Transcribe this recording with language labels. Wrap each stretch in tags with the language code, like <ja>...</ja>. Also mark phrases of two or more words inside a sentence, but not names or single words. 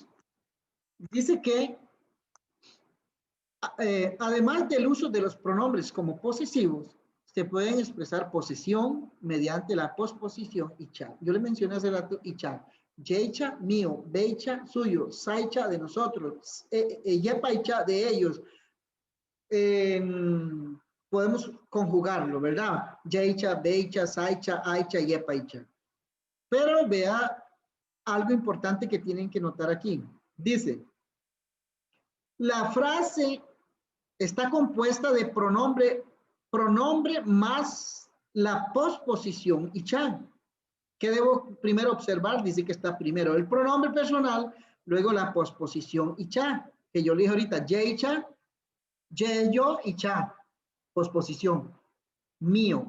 <es>Dice que además del uso de los pronombres como posesivos, se pueden expresar posesión mediante la posposición icha. Yo le mencioné hace rato icha. Yecha, mío, beicha, suyo, saicha, de nosotros, yepaicha, de ellos. Podemos conjugarlo, ¿verdad?</es> <bzd>Yecha, beicha, saicha, aicha, yepaicha.</bzd> <es>Pero vea algo importante que tienen que notar aquí. Dice, la frase está compuesta de pronombre más la posposición icha. ¿Qué debo primero observar? Dice que está primero el pronombre personal, luego la posposición icha, que yo le dije ahorita, yeicha, yeyo, icha, posposición, mío.</es>